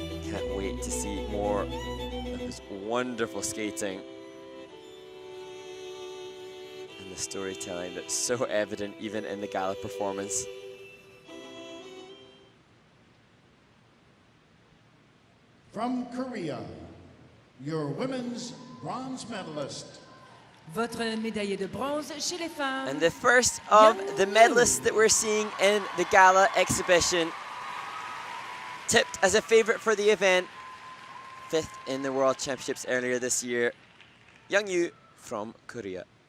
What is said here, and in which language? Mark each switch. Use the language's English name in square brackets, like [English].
[English] Can't wait to see more of his wonderful skating and the storytelling that's so evident even in the gala performance. From Korea, your women's bronze medalist. [French] Votre médaillé de bronze chez les femmes. [English] And the first of the medalists that we're seeing in the gala exhibition, tipped as a favorite for the event, 5th in the World Championships earlier this year, Young-Yu from Korea.